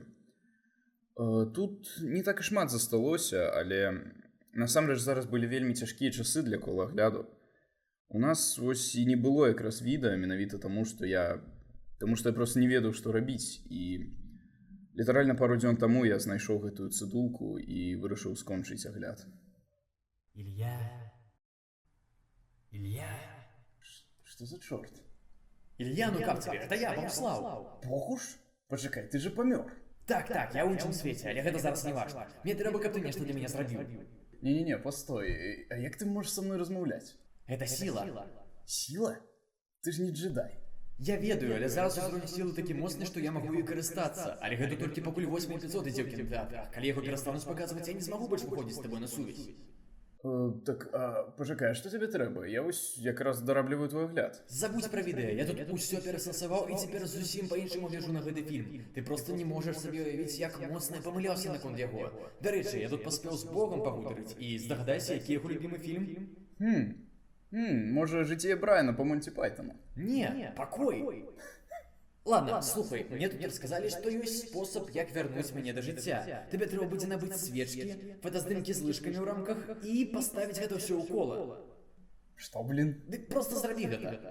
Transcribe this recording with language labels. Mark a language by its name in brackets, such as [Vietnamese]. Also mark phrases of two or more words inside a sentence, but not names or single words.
[Belarusian] Тут не так і шмат засталося, але насамрэч зараз былі вельмі цяжкія часы для колагляду. У нас вось і не было якраз відэа менавіта таму, што я просто не ведаў, што рабіць, і літаральна пару дзён таму я знайшоў гэтую цыдулку і вырашыў скончыць агляд. [Russian] Илья? Что за черт? Илья, ну как тебе? Это я, Богуслав. Богуш? Почекай, ты же помер. [Belarusian] Так, я ў іншым свеце, але гэта зараз не важна. Мне трэба, каб ты нешта для мяне зрабіў. [Russian] Не-не-не, постой. А як ты можешь со мной размаўляць? Это сила. Сила? Ты ж не джедай. [Belarusian] Я ведаю, але зараз узровень сілы такі моцны, што я магу ёй карыстацца. Але гэта толькі пакуль 8 эпізод ідзе ў кінотэатрах. Калі яго перастануць паказваць, я не змагу больш выходзіць з табой на сувязь. [Ukrainian] Так, почекай, [Russian] что тебе трэба? [Belarusian] Я ось якраз дарабліваю твой агляд. Забудь про відэа, я тут усё перасэнсаваў і цяпер зусім па-іншаму гляджу на гэты фільм. Ты просто не можаш сабе уявіць, як моцна я памыляўся наконт яго. Дарэчы, я тут паспеў з Богом пагутарыць і здагадайся, які яго любімы фільм? Можа, [Russian] «Житие Брайана» по Монти Пайтону? [Belarusian] Не, «Покой». [Russian] Ладно, слухай, мне тут рассказали, что есть способ, як вернуть меня [Ukrainian] до життя. [Belarusian] Тебе трэба будзе набыць свечки, фотоздымки з лыжками ў рамках і поставить гэта ўсё ў кола. Што, блин? Дык просто зрабі гэта.